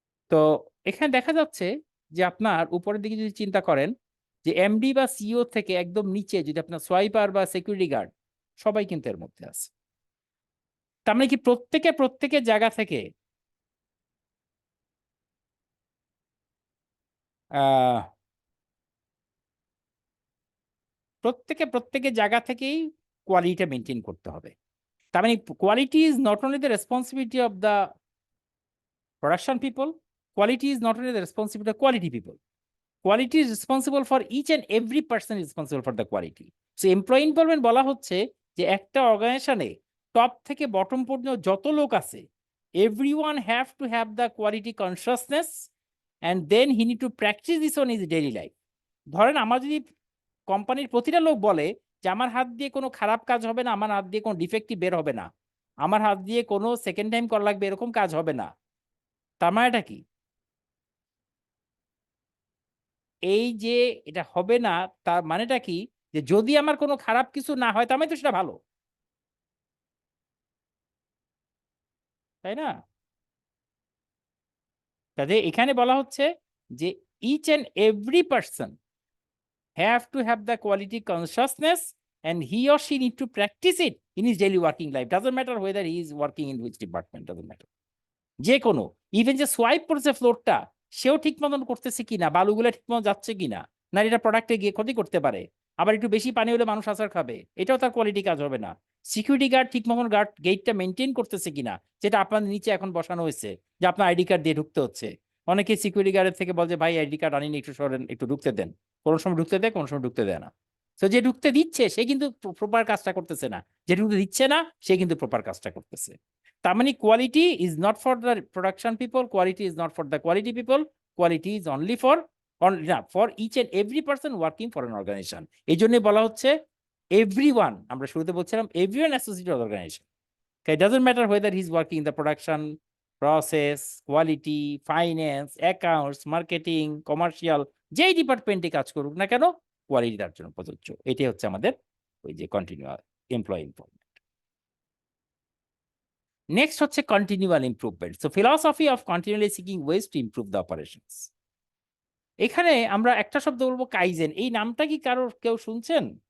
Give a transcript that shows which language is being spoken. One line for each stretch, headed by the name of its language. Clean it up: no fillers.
Bangla: তো এখানে দেখা যাচ্ছে যে আপনার উপরের দিকে যদি চিন্তা করেন যে এমডি বা সিইও থেকে একদম নিচে যদি আপনার সোয়াইপার বা সিকিউরিটি গার্ড, সবাই কিন্তু এর মধ্যে আছে। তার মানে কি প্রত্যেকের জায়গা থেকে আহ প্রত্যেকের জায়গা থেকেই কোয়ালিটিটা মেনটেন করতে হবে। তার মানে
English: Quality is not only the responsibility of the production people, quality is not only the responsibility of quality people, quality is responsible for each and every person is responsible for the quality. So employee involvement
Bangla: বলা হচ্ছে যে একটা অর্গানাইজেশনে top থেকে bottom পর্যন্ত যত লোক আছে,
English: everyone have to have the quality consciousness and then he need to practice this on his daily life.
Bangla: ধরেন আমার যদি কোম্পানির প্রতিটা লোক বলে যে আমার হাত দিয়ে কোনো খারাপ কাজ হবে না, আমার হাত দিয়ে কোনো ডিফেক্টিভ বের হবে না, আমার হাত দিয়ে কোনো সেকেন্ড টাইম করা লাগবে এরকম কাজ হবে না, তার মানেটা কি? এই যে এটা হবে না, তার মানেটা কি যে যদি আমার কোনো খারাপ কিছু না হয় তার মানে তো সেটা ভালো, তাই না? কাজে এখানে বলা হচ্ছে যে
English: each and every person have to have the quality consciousness and he or she need to practice it in his daily working life. Doesn't matter whether he is working in which department, doesn't matter.
Bangla: যে কোনো even যে swipe করছে ফ্লোরটা সেও ঠিক মতন করতেছে কিনা, বালুগুলো ঠিক মতন যাচ্ছে কিনা, না এটা প্রোডাক্টে গিয়ে ক্ষতি করতে পারে, আবার একটু বেশি পানি হলে মানুষ আছাড় খাবে, এটাও তার কোয়ালিটি কাজ হবে না। সিকিউরিটি গার্ড ঠিক মতন গেটটা মেনটেন করতেছে কিনা, যেটা আপনার নিচে এখন বসানো হয়েছে যে আপনার আইডি কার্ড দিয়ে ঢুকতে হচ্ছে। অনেকে সিকিউরিটি গার্ডের থেকে বলছে ভাই আইডি কার্ড আনিনি, একটু সরেন, একটু ঢুকতে দেন। কোনো সময় ঢুকতে দেয়, কোনো সময় ঢুকতে দেয় না। তো যে ঢুকতে দিচ্ছে সে কিন্তু প্রপার কাজটা করতেছে না, যে ঢুকতে দিচ্ছে না সে কিন্তু প্রপার কাজটা করতেছে। তার মানে
English: Quality is not for the production people, quality is not for the quality people, quality is only for for each and every person working for an organization.
Bangla: এই জন্যই বলা হচ্ছে এভরিওয়ান, আমরা শুরুতে বলছিলাম everyone associated organisation.
English: It doesn't matter whether he's working in the production, process, quality, finance, accounts, marketing, commercial,
Bangla: যেই ডিপার্টমেন্টে কাজ করুক না কেন কোয়ালিটি তার জন্য প্রযোজ্য। এটাই হচ্ছে আমাদের ওই যে কন্টিনিউয়াল এমপ্লয়ি ইম্প্রুভমেন্ট।
English: Next হচ্ছে continual improvement. So philosophy of continually seeking ways to improve the operations.
Bangla: এখানে আমরা একটা শব্দ বলবো কাইজেন। এই নামটা কি কেউ শুনছেন?